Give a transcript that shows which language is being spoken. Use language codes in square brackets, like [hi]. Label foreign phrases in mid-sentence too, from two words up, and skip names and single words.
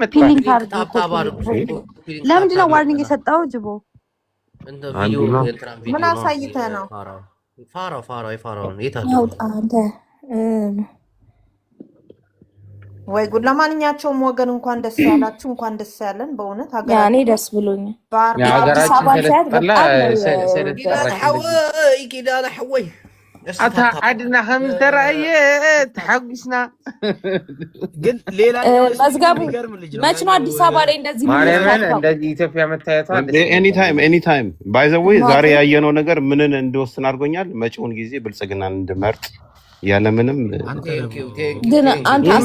[am] ለምንድን ነው ዋርኒንግ የሰጠው? ጅቦ ምን አሳይተህ ነው? ፋራው አንተ ወይ ጉድ! ለማንኛቸውም ወገን እንኳን ደስ ያላችሁ፣ እንኳን ደስ ያለን። በእውነት እኔ ደስ ብሎኛል። [ti] አታዓድና ከም ተራእየ ተሐጉስና። [am] ግን ሌላ መዝገቡ መች ነው አዲስ አበባ ላይ እንደዚህ ማርያምን እንደዚህ ኢትዮጵያ መታየቷ [en] anytime by the way [am] ዛሬ ያየነው ነገር ምንን እንደወስን አድርጎኛል። መጪውን ጊዜ ብልጽግናን እንድመርጥ ያለምንም ግን አንተ